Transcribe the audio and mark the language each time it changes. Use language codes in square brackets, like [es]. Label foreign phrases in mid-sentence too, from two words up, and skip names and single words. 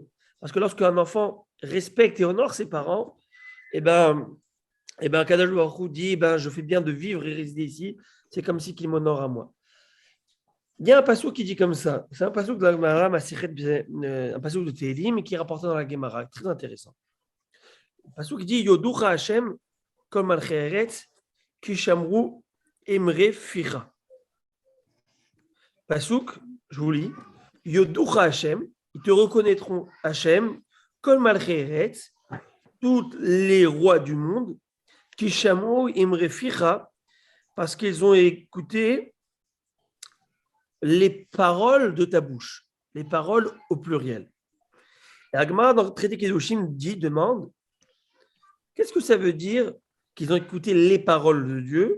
[fr] Parce que lorsqu'un enfant respecte et honore ses parents, eh ben [he] הקדוש ברוך הוא [fr] dit, je fais bien de vivre et résider ici. C'est comme si qu'il m'honore à moi. Il y a un passouk qui dit comme ça. C'est un passouk de la Gemara, un passouk de Tehillim qui est rapporté dans la Gemara. Très intéressant. Le passouk dit [he] יודוך השם כל מלכי ארץ כי שמרו אמרי פיך. [fr] Passouk, je vous lis. [he] יודוך השם, [fr] ils te reconnaîtront [he] השם כל מלכי ארץ, [fr] tous les rois du monde, [he] כי שמרו אמרי פיך, [fr] parce qu'ils ont écouté les paroles de ta bouche, les paroles au pluriel. Et Agmara, dans le traité Kedoshim, demande, qu'est-ce que ça veut dire qu'ils ont écouté les paroles de Dieu?